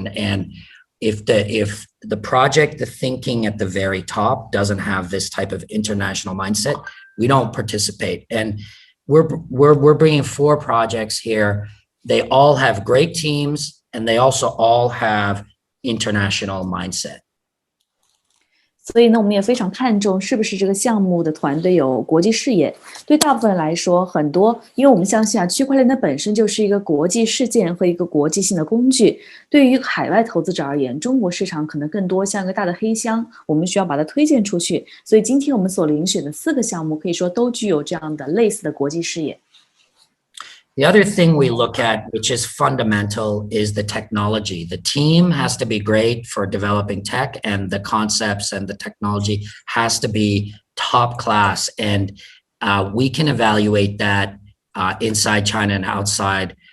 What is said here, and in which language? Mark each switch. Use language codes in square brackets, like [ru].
[en] And if the project, the thinking at the very top doesn't have this type of international mindset, we don't participate. And we're bringing 4 projects here. They all have great teams, and they also all have international mindset. [zh] 所以呢，我们也非常看重是不是这个项目的团队有国际视野。对大部分人来说，很多，因为我们相信区块链它本身就是一个国际事件和一个国际性的工具。对于海外投资者而言，中国市场可能更多像一个大的黑箱，我们需要把它推荐出去。所以今天我们所遴选的4个项目，可以说都具有这样的类似的国际视野。 [en] The other thing we look at, which is fundamental, is the technology. The team has to be great for developing tech, and the concepts and the technology has to be top class. And we can evaluate that inside China and outside.